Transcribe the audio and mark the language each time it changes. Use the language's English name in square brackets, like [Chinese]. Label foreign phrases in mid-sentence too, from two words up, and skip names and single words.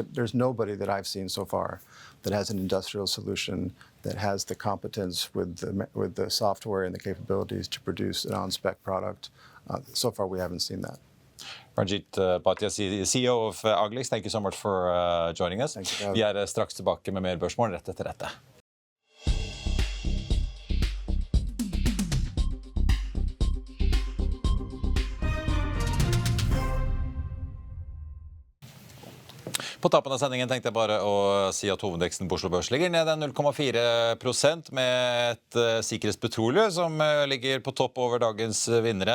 [English] But there's nobody that I've seen so far that has an industrial solution that has the competence with the software and the capabilities to produce an on-spec product. So far, we haven't seen that. Ranjeet Bhatia, CEO of Agilyx, thank you so much for joining us. [Norwegian] Vi straks tilbake med mer børsmål rett etter dette. På tappen av sendingen tenkte jeg bare å si at hovedveksten på Oslo Børs ligger ned 0,4% med et sikkerhetspetroleum som ligger på topp over dagens vinnere.